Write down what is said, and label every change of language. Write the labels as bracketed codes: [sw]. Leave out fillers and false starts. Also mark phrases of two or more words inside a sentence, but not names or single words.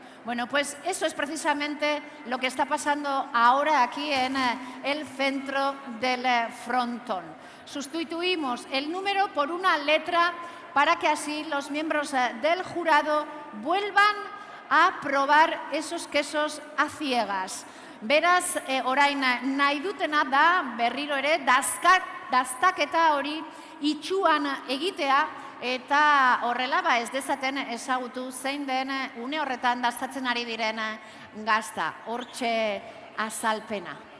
[es] Bueno, pues eso es precisamente lo que está pasando ahora aquí en el centro del frontón. Sustituimos el número por una letra para que así los miembros del jurado vuelvan a probar esos quesos a ciegas. [eu] Beraz, orain nahi dutena da, berriro ere, daztaketa hori itxuan egitea, eta horrela ez dezaten ezagutu zein den une horretan daztatzen ari diren gazta. Hortxe azalpena.